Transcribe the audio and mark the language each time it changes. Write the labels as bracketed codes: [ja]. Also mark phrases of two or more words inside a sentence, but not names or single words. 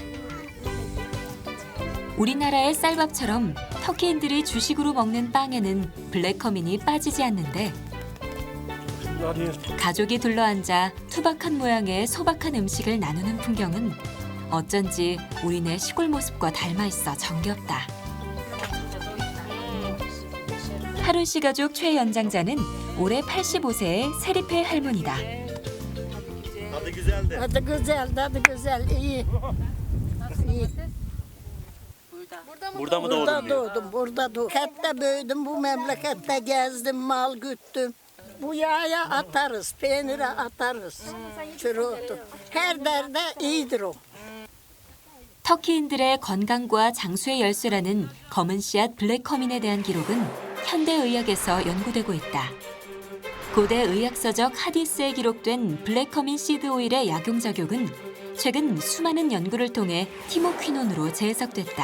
[ko] 우리나라의 쌀밥처럼 터키인들이 주식으로 먹는 빵에는 블랙커민이 빠지지 않는데 가족이 둘러앉아 투박한 모양의 소박한 음식을 나누는 풍경은 어쩐지 우리네 시골 모습과 닮아 있어 정겹다. 하룬 씨 가족 최연장자는 올해 85세의 세리페 할머니다. [tr] Tadı güzel, tadı güzel, iyi. İyi. Burada mı Burada doğdun diyor. doğdum, burada doğdum. Memlekette büyüdüm, bu memlekette gezdim, mal güttüm. Bu yağa atarız, peynire atarız. Çürütü. Her derde iyidir o. [ko] 터키인들의 건강과 장수의 열쇠라는 검은 씨앗 블랙커민에 대한 기록은 현대 의학에서 연구되고 있다. 고대 의학서적 하디스에 기록된 블랙커민 시드 오일의 약용작용은 최근 수많은 연구를 통해 티모퀴논으로 재해석됐다.